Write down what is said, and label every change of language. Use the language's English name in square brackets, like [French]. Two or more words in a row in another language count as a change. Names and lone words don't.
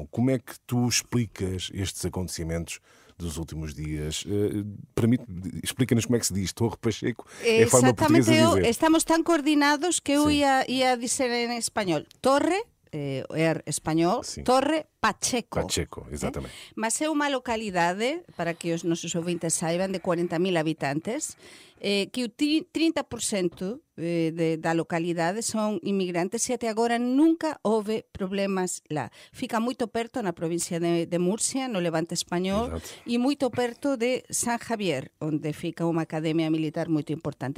[Portuguese] Como é que tu explicas estes acontecimentos dos últimos dias? Explica-nos como é que se diz Torre Pacheco. É a forma portuguesa de dizer. Estamos tan coordinados que eu ia dizer em espanhol Torre, español, Torre Pacheco. Pacheco, exatamente. [Galician] Mas é unha localidade, para que os nosos ouvintes saiban, de 40.000 habitantes, que o 30% da localidade son inmigrantes e até agora nunca houve problemas lá. Fica moito perto na provincia de Murcia, no Levante español, e moito perto de San Javier, onde fica unha academia militar moito importante.